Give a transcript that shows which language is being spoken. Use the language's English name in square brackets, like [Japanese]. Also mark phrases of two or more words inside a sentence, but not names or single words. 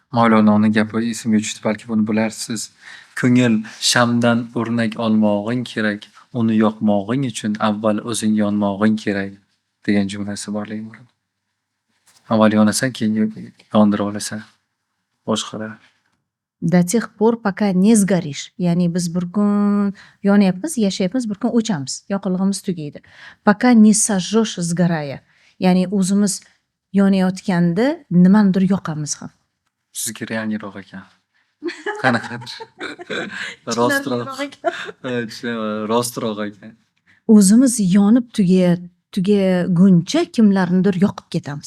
[Uzbek] Mavlononi gapi esimga tushdi, balki buni bilarsiz. Ko'ngil shamdan o'rnak olmog'ing kerak, uni yoqmog'ing uchun avval o'zing yonmog'ing kerak degan jumlasi bor lekin. Avval yonasan, keyin yondirib olasan boshqalar. [Russian] До тех пор, пока не сгоришь. [Uzbek] Ya'ni biz bir kun yonyapmiz, yashayapmiz, bir kun o'chamiz, yoqilg'imiz tugaydi. [Russian] Пока не сожжешь сгорая. [Uzbek] Ya'ni o'zimiz yonayotganda nimanidir yoqamiz ham. Sizga realniroq ekan. Qanaqadir. Rostroq ekan. O'zimiz yonib tugaguncha kimlarnidir yoqib ketamiz.